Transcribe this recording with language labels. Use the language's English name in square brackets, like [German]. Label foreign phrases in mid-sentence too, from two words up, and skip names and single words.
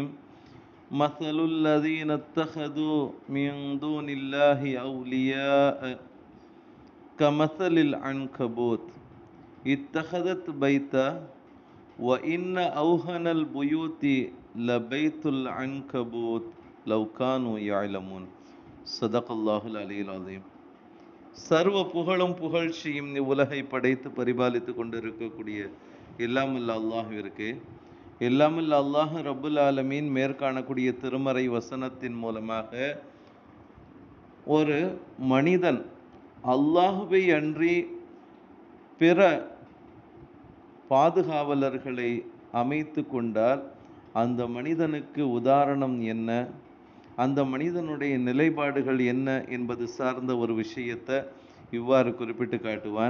[Arabic] مثل الذين اتخذوا من دون الله أولياء كمثل العنكبوت اتخذت بيتا وإن أوهن البيوت لبيت العنكبوت لو كانوا يعلمون. صدق الله العلي العظيم. [Tamil] சர்வ புகழும் புகழ்ச்சியும் உலகை படைத்து பரிபாலித்து கொண்டிருக்கக்கூடிய எல்லாமல்ல அல்லாஹ்விற்கு, எல்லாமல்ல [Arabic] الله رب العالمين [Tamil] மேற்காணக்கூடிய திருமறை வசனத்தின் மூலமாக ஒரு மனிதன் அல்லாஹுவை அன்றி பிற பாதுகாவலர்களை அமைத்து கொண்டால் அந்த மனிதனுக்கு உதாரணம் என்ன, அந்த மனிதனுடைய நிலைப்பாடுகள் என்ன என்பது சார்ந்த ஒரு விஷயத்தை இவ்வாறு குறிப்பிட்டு காட்டுவான்.